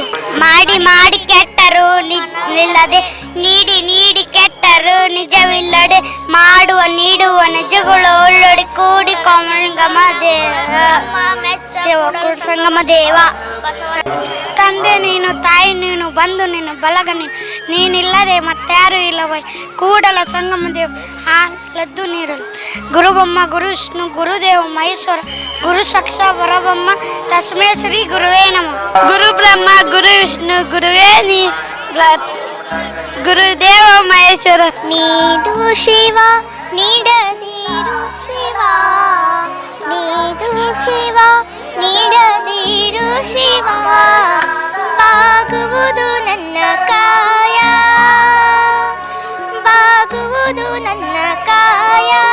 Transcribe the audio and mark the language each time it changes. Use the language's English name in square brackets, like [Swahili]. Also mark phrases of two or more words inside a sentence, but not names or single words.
[Kannada] ಮಾಡಿ ಕೆಟ್ಟರು ನಿಲ್ಲದೆ, ನೀಡಿ ಕೆಟ್ಟರು ನಿಜವಿಲ್ಲದೆ, ಮಾಡುವ ನೀಡುವ ನಿಜಗಳು ಒಳ್ಳೊಡಿ ಕೂಡಿ ಸಂಗಮ ದೇವ. ತಂದೆ ನೀನು, ತಾಯಿ ನೀನು, ಬಂಧು ನೀನು, ಬಳಗ ನೀನಿಲ್ಲದೆ ಮತ್ತಾರು ಇಲ್ಲವೈ ಕೂಡಲ ಸಂಗಮ ದೇವ. ಹಾಲದ್ದು ನೀರಲು [Sanskrit] ಗುರು ಬ್ರಹ್ಮ ಗುರು ವಿಷ್ಣು ಗುರುದೇವ ಮಹೇಶ್ವರ ಗುರು ಸಾಕ್ಷಾತ್ ಪರಬ್ರಹ್ಮ ತಸ್ಮೈ ಶ್ರೀ ಗುರುವೇ ನಮಃ. ಗುರು ಬ್ರಹ್ಮ ಗುರು ವಿಷ್ಣು ಗುರುವೇ ಗುರುದೇವ ಮಹೇಶ್ವರ. [Kannada] ನೀಡು ಶಿವ ನೀಡದಿರು ಶಿವ, ನೀಡು ಶಿವ ನೀಡದಿರು ಶಿವ, ಬಾಗುವುದು ನನ್ನ ಕಾಯ, ಬಾಗುವುದು ನನ್ನ ಕಾಯ.